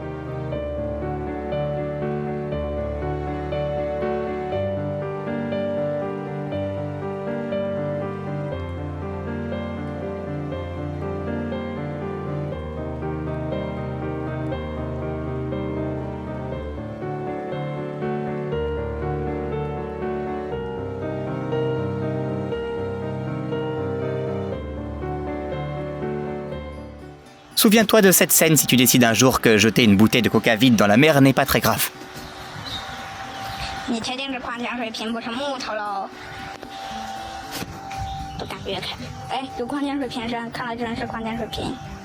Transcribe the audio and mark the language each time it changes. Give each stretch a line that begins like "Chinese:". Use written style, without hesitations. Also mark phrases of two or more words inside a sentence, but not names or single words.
French: Souviens-toi de cette scène si tu décides un jour que jeter une bouteille de coca vide dans la mer n'est pas très grave.
Chinese: 你确定这矿泉水瓶不是木头喽？不敢越开。哎，有矿泉水瓶身，看来真是矿泉水瓶。